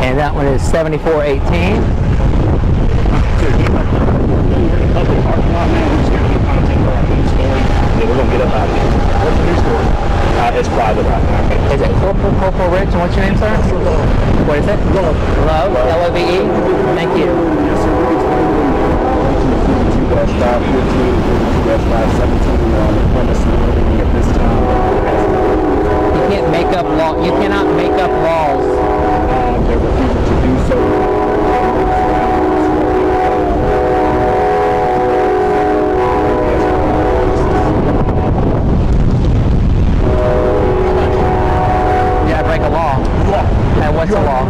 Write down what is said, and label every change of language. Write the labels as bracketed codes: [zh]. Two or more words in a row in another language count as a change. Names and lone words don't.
[en] And that one is 7418. Public parking lot, man. We're just going to get content for our news story, and we're going to get up out of here. What's the news story? It's private right now. Is it Corporal Rich? And what's your name, sir? What is it? Love. Love? L-O-V-E? Thank you. Yes, sir. West 515, West 517 on the premise at this time. You can't make up law. You cannot make up laws. They're refusing to do so. What's the law?